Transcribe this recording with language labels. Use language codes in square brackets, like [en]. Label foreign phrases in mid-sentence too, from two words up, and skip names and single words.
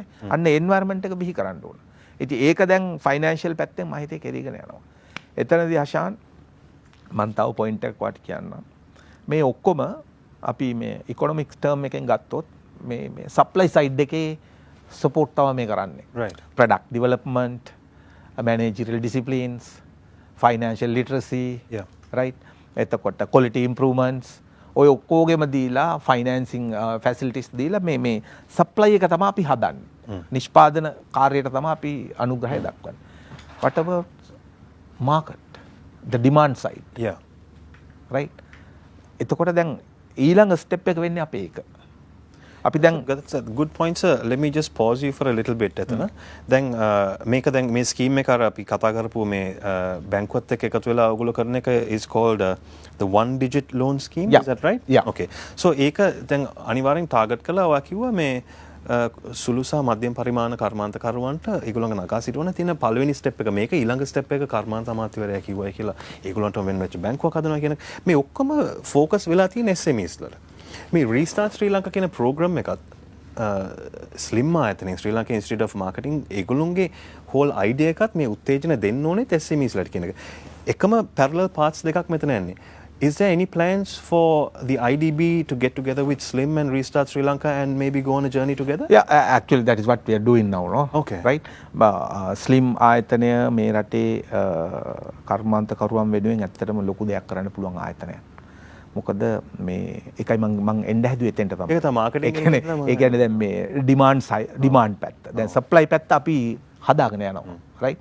[si] අන්න එන්වයරන්මන්ට් එක බිහි කරන්න ඕන. ඉතින් ඒක දැන් ෆයිනෑන්ෂල් පැත්තෙන් මම හිතේ කෙරීගෙන යනවා. එතනදී අශාන් මම තව පොයින්ට් එකක් වාට කියන්නම්. මේ ඔක්කොම අපි මේ [en] economics term [si] එකෙන් ගත්තොත් මේ [en] supply side [si] එකේ සපෝට් තමයි මේ කරන්නේ. [en] Right. Product development, managerial disciplines, financial literacy, right? [si] එතකොට [en] quality improvements [si] ඔය ඔක්කොගෙම දීලා [en] financing facilities [si] දීලා මේ supply එක තමයි අපි හදන්නේ. නිෂ්පාදන කාර්යයට තමයි අපි අනුග්‍රහය දක්වන්නේ. [en] What about market? The demand side. Right? [si] එතකොට දැන් ඊළඟ ස්ටෙප් එක වෙන්නේ අපේ එක. අපි දැන් [en] that's a good point sir. Let me just pause you for a little bit [si] එතන. දැන් මේක දැන් මේ ස්කීම් එක අර අපි කතා කරපුව මේ බැංකුවත් එක්ක එකතු වෙලා ඔයගොල්ලෝ කරන එක [en] is called the one digit loan scheme. Is that right? Okay. [si] So ඒක දැන් අනිවාර්යෙන් ටාගට් කළා ඔයා කිව්වා මේ සුළු සහ මධ්‍යම පරිමාණ කර්මාන්තකරුවන්ට ඒගොල්ලන්ගේ නගා සිටවන තියෙන පළවෙනි ස්ටෙප් එක මේක ඊළඟ ස්ටෙප් එක කර්මාන්ත අමාත්‍යවරයා කිව්වයි කියලා ඒගොල්ලන්ට වෙන වෙච්ච බැංකුවක් හදනවා කියන මේ ඔක්කොම ફોකස් වෙලා තියෙන SMEs වල. මේ රීස්ටාර්ට් ශ්‍රී ලංකා කියන ප්‍රෝග්‍රෑම් එකත් ස්ලිම් ආයතනයේ ශ්‍රී ලංකා ඉන්ස්ටිටියුට් ඔෆ් මාකටිං ඒගොල්ලොන්ගේ [en] whole idea [si] එකත් මේ උත්තේජන දෙන්න ඕනේ SMEs වලට කියන එක. එකම [en] parallel paths [si] දෙකක් මෙතන යන්නේ. [en] Is there any plans for the IDB to get together with Slim and restart Sri Lanka and maybe go on a journey together? Yeah, actually that is what we are doing now, no? Okay. Right? [si] Slim ආයතනය මේ රටේ කර්මාන්තකරුවන් වෙනුවෙන් ඇත්තටම ලොකු දෙයක් කරන්න පුළුවන් ආයතනයක්. මොකද මේ එකයි මම එන්න හැදුවේ එතෙන්ට තමයි. ඒක තමයි මාකටිං ඒ කියන්නේ දැන් මේ ඩිමාන්ඩ් පැත්ත. දැන් සප්ලයි පැත්ත අපි හදාගෙන යනවා. right?